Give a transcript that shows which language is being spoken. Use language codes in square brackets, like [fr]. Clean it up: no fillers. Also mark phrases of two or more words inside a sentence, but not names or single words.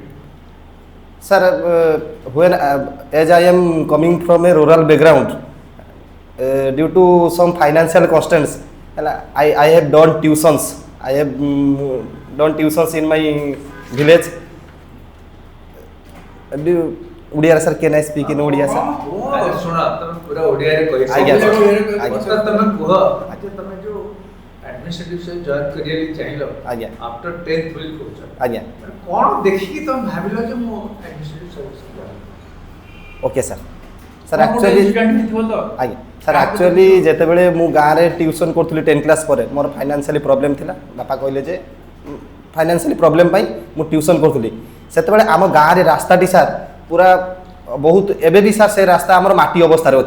[en] Sir, when as I am coming from a rural background, due to some financial constraints, I have done tuitions. I have done tuitions in my village. Odia sir, can I speak in Odia sir? [or] ଆଚ୍ଛା ଶୁଣ ତମେ ପୁରା ଓଡ଼ିଆରେ କହିଛ ଆଜ୍ଞା, sir. ଆଜ୍ଞା. ତମେ କୁହ ଆଚ୍ଛା ତମେ ଯୋଉ ଆଡମିନିଷ୍ଟ୍ରେଟିଭ ସହିତ ଜଏନ୍ କରିବାକୁ ଚାହିଁଲ ଆଜ୍ଞା। [en] after 10th [or] ବୋଲି କହୁଛ ଆଜ୍ଞା। କ'ଣ ଦେଖିକି ତମେ ଭାବିଲ ଯେ ମୁଁ [en] administrative service Okay sir. Sir, actually [or] ଆଜ୍ଞା [en] sir actually [or] ଯେତେବେଳେ ମୁଁ ଗାଁରେ ଟ୍ୟୁସନ୍ କରୁଥିଲି [en] 10th class [or] ପରେ ମୋର [en] financially problem [or] ଥିଲା। ବାପା କହିଲେ ଯେ [en] financially problem [or] ପାଇଁ ମୁଁ ଟ୍ୟୁସନ୍ କରୁଥିଲି। ସେତେବେଳେ ଆମ ଗାଁରେ ରାସ୍ତାଟି ସାର୍ ପୁରା ବହୁତ ଏବେ ବି ସାର୍ ସେ ରାସ୍ତା ଆମର ମାଟି ଅବସ୍ଥାରେ ଅଛି।